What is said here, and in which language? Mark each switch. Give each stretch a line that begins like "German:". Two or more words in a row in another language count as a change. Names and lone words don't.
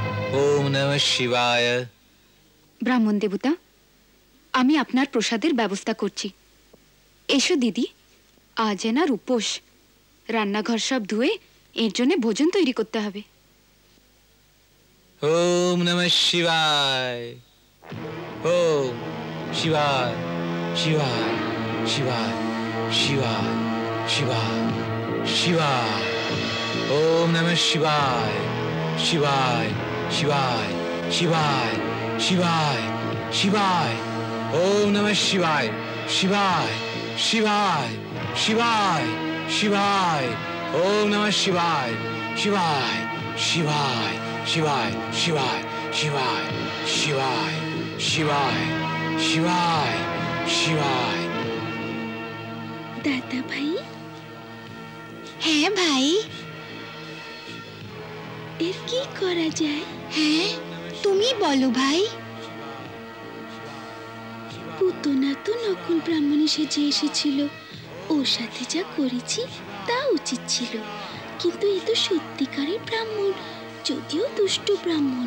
Sanskrit: ওম নমঃ শিবায়।
Bangla: ব্রাহ্মণ দেবতা, আমি আপনার প্রসাদের ব্যবস্থা করছি। এসো দিদি, আজ এনার উপোস, রান্নাঘর সব ধুয়ে এর জন্য ভোজন তৈরি করতে হবে।
Sanskrit: ওম নমঃ শিবায়। ওম শিবায় শিবায় শিবায় শিবায় শিবায় শিবায়। ওম নমঃ শিবায় শিবায় শিবায় শিবায় শিবায় শিবায়। ওম নমঃ শিবায় শিবায় শিবায় শিবায় শিবায়। ওম নমঃ শিবায় শিবায় শিবায় শিবায় শিবায় শিবায় শিবায় শিবায় শিবায় শিবায়।
Bangla: দাদা ভাই। হ্যাঁ ভাই, এর কি করা যায়? হ্যাঁ, তুমি বলো ভাই। পুতনা তো নকল ব্রাহ্মণী সেজে এসেছিল, ওর সাথে যা করেছি তা উচিত ছিল, কিন্তু এ তো সত্যিকারের ব্রাহ্মণ, যদিও দুষ্ট ব্রাহ্মণ।